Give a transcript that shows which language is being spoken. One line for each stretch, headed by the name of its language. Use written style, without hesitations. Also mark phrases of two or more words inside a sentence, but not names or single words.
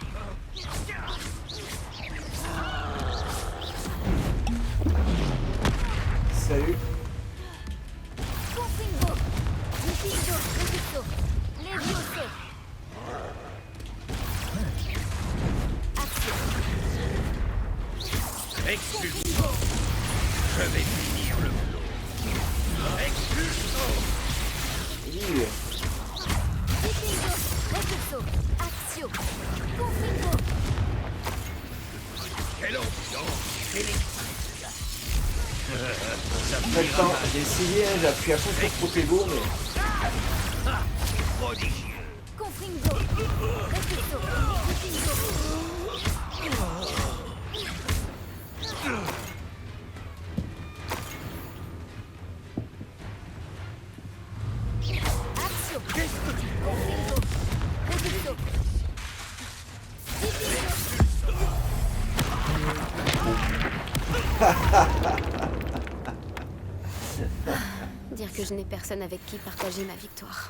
French: Salut. Confingo. Confingo. Repulso. Levioso. Accio. expulsion. Je vais finir le boulot. Expulsion. Oui. Confingo. Repulso. Accio. Confingo. Quelle ambiance électrique. Après le temps, j'ai essayé, hein, j'ai appuyé à fond sur Protego, mais... Prodigieux. Confringo. Repulso. Axio. Confringo. Repulso. Dire que je n'ai personne avec qui partager ma victoire.